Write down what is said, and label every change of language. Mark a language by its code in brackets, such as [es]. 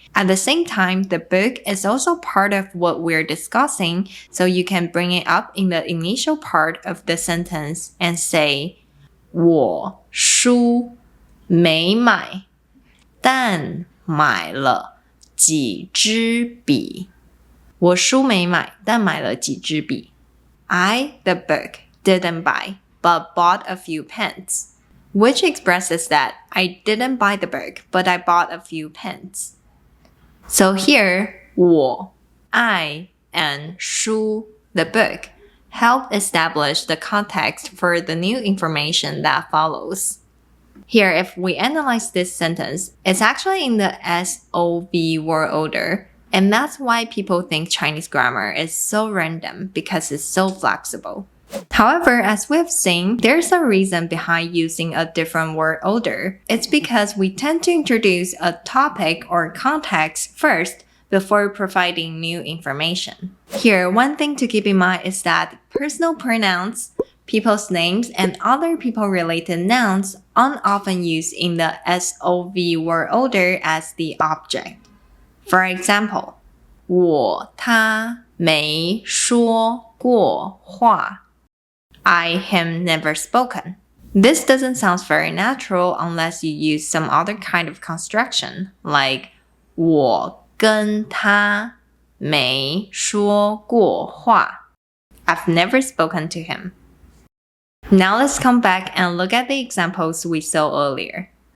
[en] At the same time, the book is also part of what we're discussing, so you can bring it up in the initial part of the sentence and say, [zh] 我书没买，但买了几支笔。我书没买，但买了几支笔。 [en] I, the book, didn't buy, but bought a few pens, which expresses that I didn't buy the book, but I bought a few pens. So here, 我, I, and 书, the book, help establish the context for the new information that follows. Here, if we analyze this sentence, it's actually in the SOV word order. And that's why people think Chinese grammar is so random because it's so flexible. However, as we've seen, there's a reason behind using a different word order. It's because we tend to introduce a topic or context first before providing new information. Here, one thing to keep in mind is that personal pronouns, people's names, and other people-related nouns aren't often used in the SOV word order as the object. [zh] For example, 我他没说过话 [en] I him never spoken. This doesn't sound very natural unless you use some other kind of construction, like [zh] 我跟他没说过话. [en] I've never spoken to him. Now let's come back and look at the examples we saw earlier.